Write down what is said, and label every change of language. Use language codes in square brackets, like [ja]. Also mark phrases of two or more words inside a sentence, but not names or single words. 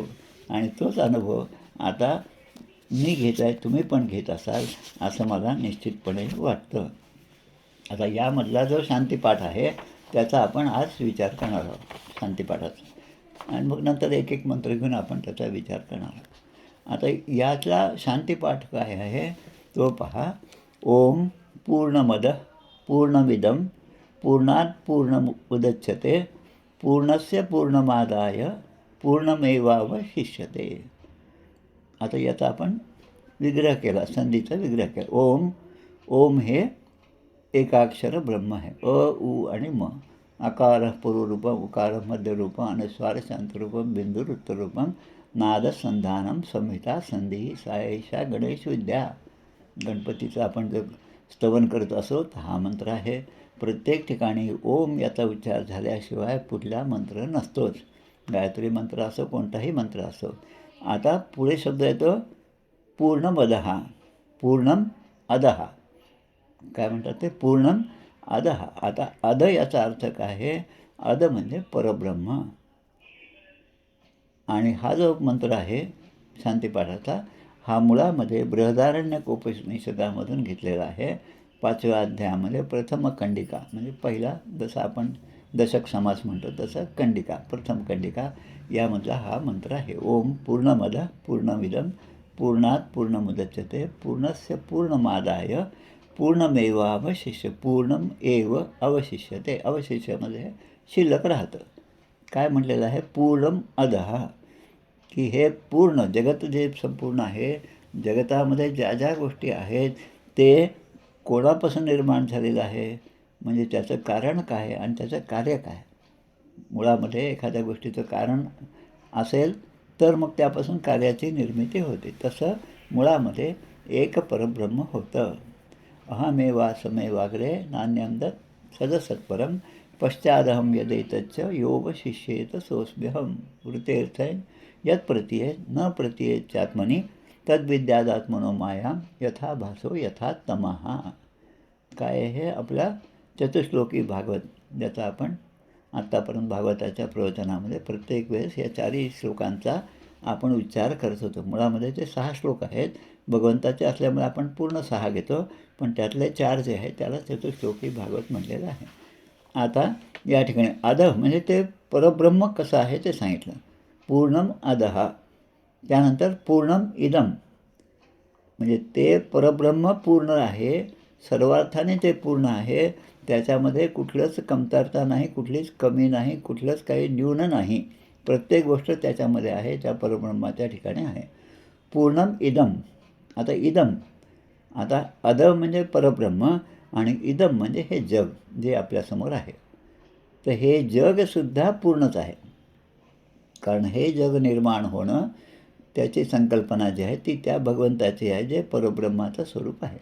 [mr] आणि तोच अनुभव आता मी घेत आहे, तुम्ही पण घेत असाल असं मला निश्चितपणे वाटतं. आता यामधला जो शांतिपाठ आहे त्याचा आपण आज विचार करणार आहोत, शांतिपाठाचा, आणि मग नंतर एक एक मंत्र घेऊन आपण त्याचा विचार करणार आहोत. आता यातला शांतिपाठ काय आहे तो पहा. [sa] ओम पूर्णमद पूर्णमिदं पूर्णात् पूर्णमुदच्यते पूर्णस्य पूर्णमादाय पूर्णमेवावशिष्यते. [mr] आता याचा आपण विग्रह केला, संधीचा विग्रह केला. ओम, ओम हे एकाक्षर ब्रह्म आहे, अ उ आणि म. [sa] अकार पूर्वरूपम, उकार मध्यरूपम, अनुस्वार शांतरूपम, बिंदुर उत्तररूपम, नादसंधानम संहिता संधी सायशा गणेश विद्या. [mr] गणपतीचं आपण जर स्तवन करत असो तर हा मंत्र आहे. प्रत्येक ठिकाणी ओम याचा उच्चार झाल्याशिवाय पुढला मंत्र नसतोच, गायत्री मंत्र असो कोणताही मंत्र असो. आता पुढे शब्द येतो [sa] पूर्णमदः, पूर्णम अदहा. [mr] काय म्हणतात ते, [sa] पूर्णम अदहा. [mr] आता अद याचा अर्थ काय आहे, अद म्हणजे परब्रह्म. आणि हा जो मंत्र आहे शांतिपाठाचा, हा मुळामध्ये बृहदारण्यक उपनिषदामधून घेतलेला आहे. 5व्या अध्यायामध्ये प्रथम कंडिका, म्हणजे पहिला, जसं आपण दशक समास म्हणतो तसं कंडिका, प्रथम कंडिका यामधला हा मंत्र आहे. [sa] ओम पूर्णमद पूर्णमिदं पूर्णात् पूर्णमुदच्यते पूर्णस्य पूर्णमादाय पूर्णमेव अवशिष्य, पूर्णम एव अवशिष्य, [mr] ते अवशिष्यामध्ये शिल्लक राहतं. काय म्हटलेलं आहे? [sa] पूर्णम अधः, [mr] की हे पूर्ण जगत जे संपूर्ण आहे, जगतामध्ये ज्या ज्या गोष्टी आहेत ते कोणापासून निर्माण झालेलं आहे, म्हणजे त्याचं कारण काय आणि त्याचं कार्य काय. मुळामध्ये एखाद्या गोष्टीचं कारण असेल तर मग त्यापासून कार्याची निर्मिती होते. तसं मुळामध्ये एक परब्रह्म होतं. [sa] अहमेवासमेवाग्रे नान्यं सदसत्परं पश्चादहं यदैतच्च योग शिष्येत सोऽस्म्यहं वृत्तेऽर्थं यत् प्रतीयेत न प्रतीयेत्यात्मनि तद्विद्यादात्मनो मायां यथा भासो यथा तमः. [mr] काय हे आपल्या चतुश्लोकी भागवत, ज्याचा आपण आत्तापर्यंत भागवताच्या प्रवचनामध्ये प्रत्येक वेळेस या 4ही श्लोकांचा आपण उच्चार करत होतो. मुळामध्ये ते 6 श्लोक आहेत. भगवंताचे असल्यामुळे आपण पूर्ण 6 घेतो, पण त्यातले 4 जे आहेत त्याला चतुश्लोकी भागवत म्हटलेलं आहे. आता या ठिकाणी अधः म्हणजे ते परब्रह्म कसं आहे ते सांगितलं. [sa] पूर्णम अधः, त्यानंतर पूर्णम इदम, [mr] म्हणजे ते परब्रह्म पूर्ण आहे, सर्वार्थाने ते पूर्ण आहे. त्याच्यामध्ये कुठलंच कमतरता नाही, कुठलीच कमी नाही, कुठलंच काही न्यून नाही. प्रत्येक गोष्ट त्याच्यामध्ये आहे, त्या परब्रह्माच्या ठिकाणी आहे. [sa] पूर्णम इदम. [mr] आता इदम, आता अध म्हणजे परब्रह्म आणि इदम म्हणजे हे जग जे आपल्यासमोर आहे. तर हे जगसुद्धा पूर्णच आहे, कारण हे जग निर्माण होणं, त्याची संकल्पना जी आहे ती त्या भगवंताची आहे, जे परब्रह्माचं स्वरूप आहे.